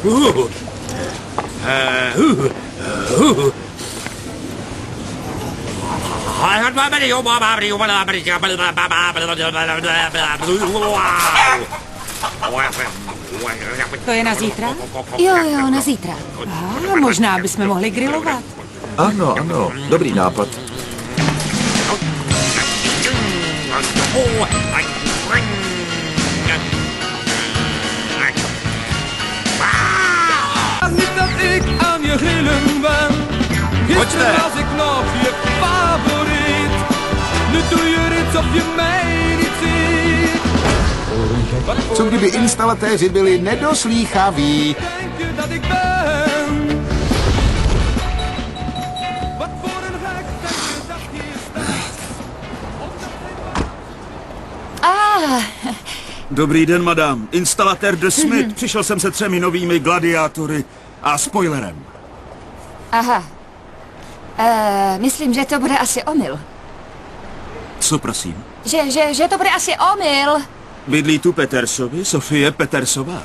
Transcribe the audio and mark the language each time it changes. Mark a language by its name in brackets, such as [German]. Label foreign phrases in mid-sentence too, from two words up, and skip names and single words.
[Czech] To je na zítra? Jo, na zítra. Možná bychom mohli grilovat. Ano, dobrý nápad. [Dutch] Niet dat ik aan je grillen ben. Gisteren was ik nog je favoriet. Nu doe je iets of je mij niet ziet. [Czech] Co kdyby instalatéři byli nedoslýchaví? [Dutch] Denk je dat ik ben? Wat voor een gek denk je dat hier staat? [Czech] Dobrý den, madam. Instalatér The Smith. Přišel jsem se 3 novými gladiátory a spoilerem. Aha. Myslím, že to bude asi omyl. Co prosím? Že to bude asi omyl. Bydlí tu Petersovi, Sofie Petersová.